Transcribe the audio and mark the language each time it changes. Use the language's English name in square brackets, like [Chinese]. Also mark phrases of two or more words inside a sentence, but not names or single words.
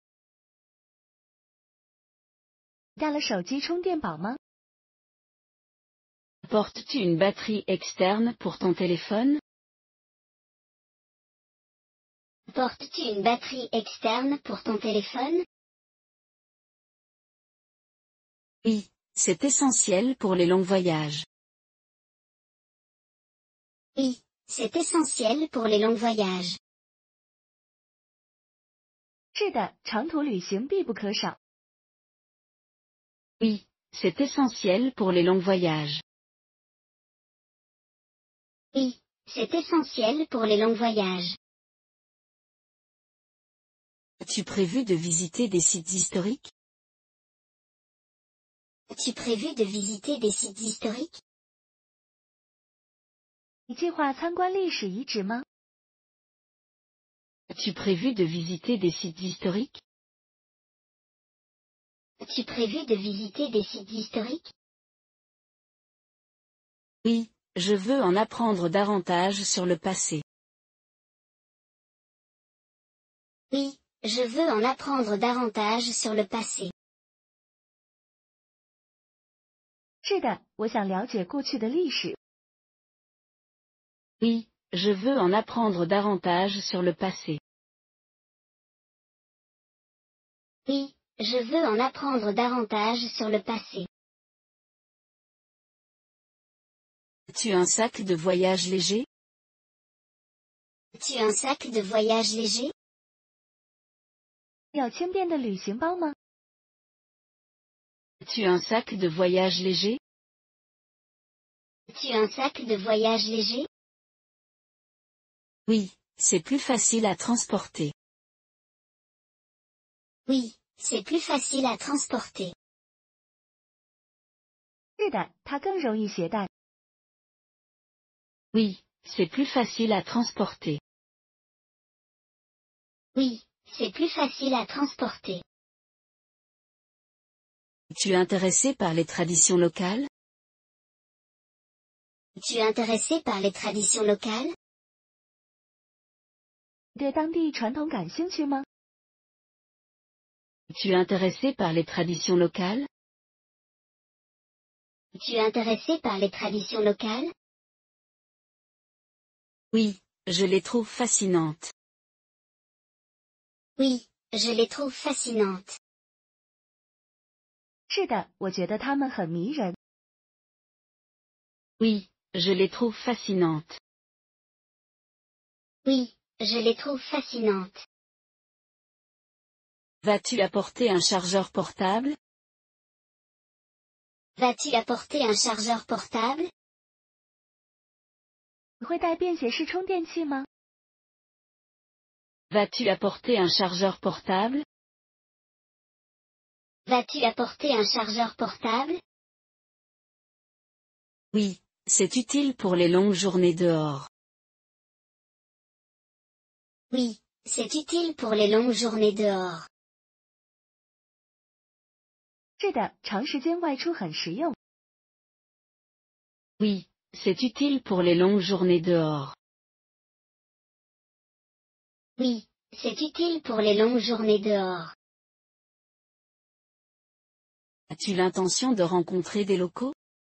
[Chinese] 带了手机充电宝吗？ [French] Portes-tu une batterie externe pour ton téléphone? Portes-tu une batterie externe pour ton téléphone? Oui, c'est essentiel pour les longs voyages. Oui, c'est essentiel pour les longs voyages. [Chinese] 是的，长途旅行必不可少。 [French] Oui, c'est essentiel pour les longs voyages. Oui, c'est essentiel pour les longs voyages. As-tu prévu de visiter des sites historiques? As-tu prévu de visiter des sites historiques? [Chinese] 你计划参观历史遗址吗？ [French] As-tu prévu de visiter des sites historiques? As-tu prévu de visiter des sites historiques? Oui, je veux en apprendre davantage sur le passé. Oui, je veux en apprendre davantage sur le passé. [Chinese] 是的，我想了解过去的历史。 [French] Oui, je veux en apprendre davantage sur le passé. Oui, je veux en apprendre davantage sur le passé. As-tu un sac de voyage léger? As-tu un sac de voyage léger? [Chinese] 有轻便的旅行包吗？ [French] As-tu un sac de voyage léger? As-tu un sac de voyage léger? Oui, c'est plus facile à transporter. Oui, c'est plus facile à transporter. [Chinese] 是的，它更容易携带。 [French] Oui, c'est plus facile à transporter. Oui, c'est plus facile à transporter. Es-tu intéressé par les traditions locales? Es-tu intéressé par les traditions locales? [Chinese] 对当地传统感兴趣吗？ [French] Es-tu intéressé par les traditions locales? Es-tu intéressé par les traditions locales? Oui, je les trouve fascinantes. Oui, je les trouve fascinantes. [Chinese] 是的，我觉得它们很迷人。 [French] Oui, je les trouve fascinantes. Oui, je les trouve fascinantes. Vas-tu apporter un chargeur portable? Vas-tu apporter un chargeur portable? [Chinese] 你会带便携式充电器吗？ [French] Vas-tu apporter un chargeur portable? Vas-tu apporter un chargeur portable? Oui, c'est utile pour les longues journées dehors. Oui, c'est utile pour les longues journées dehors. [Chinese] 是的，长时间外出很实用。 [French] Oui, c'est utile pour les longues journées dehors. Oui, c'est utile pour les longues journées dehors. As-tu l'intention de rencontrer des locaux?